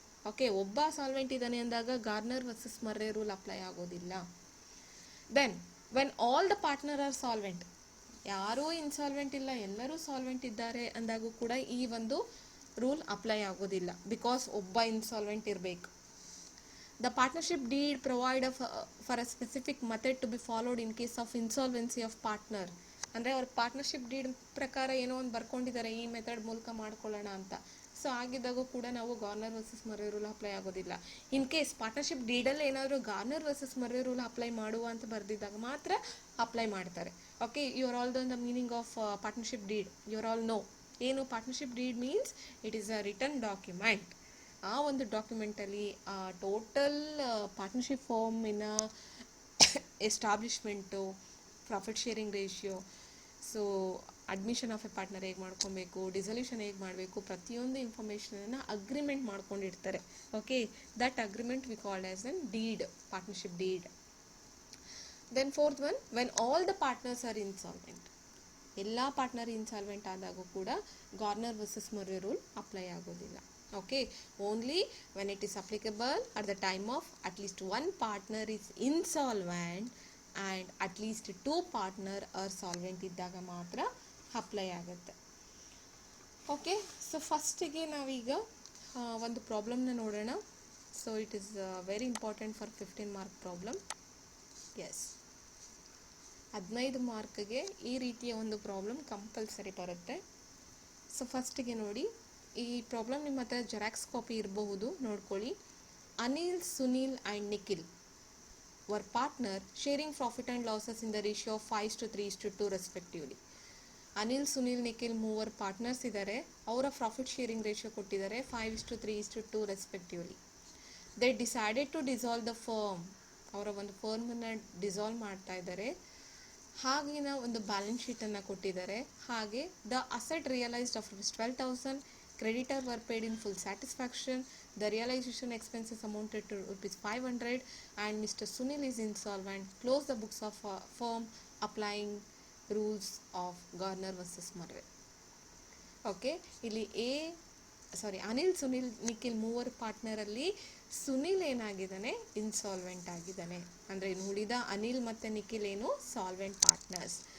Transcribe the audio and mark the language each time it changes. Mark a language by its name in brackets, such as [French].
[Kannada] Okay, ಒಬ್ಬ solvent ಇದ್ದಾನೆ ಅಂದಾಗ ಗಾರ್ನರ್ ವರ್ಸಸ್ ಮರ್ರೆ ರೂಲ್ ಅಪ್ಲೈ ಆಗೋದಿಲ್ಲ. [English] then when all the partner are solvent, [Kannada] ಯಾರೂ ಇನ್ಸಾಲ್ವೆಂಟ್ ಇಲ್ಲ ಎಲ್ಲರೂ ಸಾಲ್ವೆಂಟ್ ಇದ್ದಾರೆ ಅಂದಾಗೂ ಕೂಡ ಈ ಒಂದು ರೂಲ್ ಅಪ್ಲೈ ಆಗೋದಿಲ್ಲ, ಬಿಕಾಸ್ ಒಬ್ಬ ಇನ್ಸಾಲ್ವೆಂಟ್ ಇರಬೇಕು. [English] The partnership deed provide for a specific method to be followed in case of insolvency of partner. [Kannada] ಅಂದರೆ ಅವ್ರ ಪಾರ್ಟ್ನರ್ಶಿಪ್ ಡೀಡ್ ಪ್ರಕಾರ ಏನೋ ಒಂದು ಬರ್ಕೊಂಡಿದ್ದಾರೆ, ಈ ಮೆಥಡ್ ಮೂಲಕ ಮಾಡ್ಕೊಳ್ಳೋಣ ಅಂತ. ಸೊ ಆಗಿದ್ದಾಗೂ ಕೂಡ ನಾವು ಗಾರ್ನರ್ ವರ್ಸಸ್ ಮರ್ರೆ ರೂಲ್ ಅಪ್ಲೈ ಆಗೋದಿಲ್ಲ. ಇನ್ ಕೇಸ್ ಪಾರ್ಟ್ನರ್ಶಿಪ್ ಡೀಡಲ್ಲಿ ಏನಾದರೂ ಗಾರ್ನರ್ ವರ್ಸಸ್ ಮರ್ರೆ ರೂಲ್ ಅಪ್ಲೈ ಮಾಡುವ ಅಂತ ಬರೆದಿದ್ದಾಗ ಮಾತ್ರ ಅಪ್ಲೈ ಮಾಡ್ತಾರೆ. [English] Okay, you are all the meaning of partnership deed, you are all know ಏನು partnership deed means. It is a return document. [Kannada] ಆ ಒಂದು ಡಾಕ್ಯುಮೆಂಟಲ್ಲಿ ಆ total partnership ಫಾರ್ಮಿನ establishment, profit sharing ratio, so admission of A partner ಹೇಗೆ ಮಾಡ್ಕೊಬೇಕು, dissolution ಹೇಗೆ ಮಾಡಬೇಕು, ಪ್ರತಿಯೊಂದು ಇನ್ಫಾರ್ಮೇಷನನ್ನು agreement ಮಾಡ್ಕೊಂಡಿರ್ತಾರೆ. [English] Okay, that agreement we called as an deed, partnership deed. Then 4th one, when all the partners are insolvent, [Kannada] ಎಲ್ಲ partner insolvent ಆದಾಗೂ ಕೂಡ Garner versus ಮರ್ರೆ rule apply ಆಗೋದಿಲ್ಲ. [English] Okay, only when it is applicable at the time of at least 1 partner is insolvent and at least 2 partner are solvent [Kannada] ಇದ್ದಾಗ ಮಾತ್ರ apply ಆಗುತ್ತೆ. Okay, so ಫಸ್ಟಿಗೆ ನಾವೀಗ ಒಂದು ಪ್ರಾಬ್ಲಮ್ನ ನೋಡೋಣ. [English] So it is very important for 15 mark problem. [Kannada] S, 15 ಮಾರ್ಕ್ಗೆ ಈ ರೀತಿಯ ಒಂದು ಪ್ರಾಬ್ಲಮ್ ಕಂಪಲ್ಸರಿ ಬರುತ್ತೆ. ಸೊ ಫಸ್ಟಿಗೆ ನೋಡಿ, ಈ ಪ್ರಾಬ್ಲಮ್ ನಿಮ್ಮ ಹತ್ರ ಜೆರಾಕ್ಸ್ ಕಾಪಿ ಇರಬಹುದು, ನೋಡ್ಕೊಳ್ಳಿ. [English] Anil, Sunil and Nikhil were partner sharing profit and losses in the ratio of 5:3:2 respectively. [Kannada] Anil, Sunil, Nikhil 3 partners ಇದ್ದಾರೆ. ಅವರ ಪ್ರಾಫಿಟ್ ಶೇರಿಂಗ್ ರೇಷಿಯೋ ಕೊಟ್ಟಿದ್ದಾರೆ 5:3:2 respectively. [English] they decided to dissolve the firm, [Kannada] ಅವರ ಒಂದು ಫರ್ಮನ್ನು ಡಿಸಾಲ್ವ್ ಮಾಡ್ತಾ ಇದ್ದಾರೆ. ಹಾಗಿನ ಒಂದು ಬ್ಯಾಲೆನ್ಸ್ ಶೀಟನ್ನು ಕೊಟ್ಟಿದ್ದಾರೆ. [English] ಹಾಗೆ the asset realised of ₹12,000, creditor were paid in full satisfaction, the realization expenses amounted to ₹500 and Mr. Sunil is insolvent. Close the books of firm applying rules of Garner versus Murray. [Kannada] Okay, ಇಲ್ಲಿ ಅನಿಲ್, ಸುನಿಲ್, ನಿಖಿಲ್ ಮೂವರು ಪಾರ್ಟ್ನರಲ್ಲಿ Sunil ಏನಾಗಿದ್ದಾನೆ, insolvent ಆಗಿದ್ದಾನೆ. ಅಂದರೆ ಇನ್ನು ಉಳಿದ ಅನಿಲ್ ಮತ್ತು ನಿಖಿಲ್ ಏನು solvent partners.